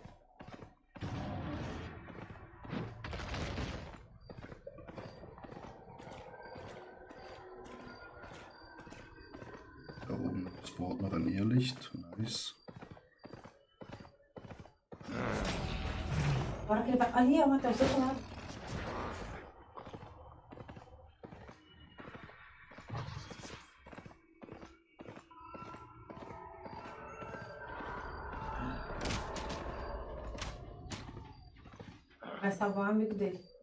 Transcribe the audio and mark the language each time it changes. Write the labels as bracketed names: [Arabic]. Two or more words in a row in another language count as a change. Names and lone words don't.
[German] Da oben spawnt noch ein Irrlicht. Nice. [Portuguese] Bora que ele vai. Ali, ó, Matheus, do outro lado. Vai salvar o amigo dele.